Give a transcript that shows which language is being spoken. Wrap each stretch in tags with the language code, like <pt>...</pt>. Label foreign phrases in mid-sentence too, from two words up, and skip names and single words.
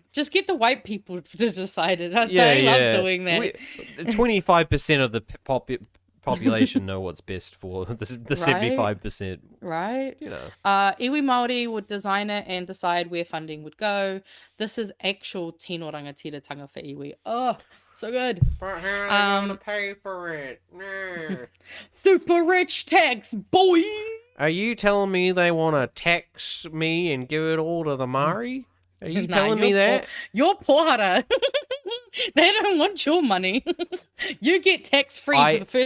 <en>Just get the white people to decide it. They love doing that. 25% of the population know what's best for the 75%. Right? You know.</en> <mi>Iwi Māori</mi> <en>would design it and decide where funding would go. This is actual</en> <mi>tino rangatiratanga</mi> <en>for iwi. Oh, so good. But how are they going to pay for it? Super rich tax, boy! Are you telling me they want to tax me and give it all to the Maori? Are you telling me that? You're pohara. They don't want your money. You get tax-free for the first 10K.</en>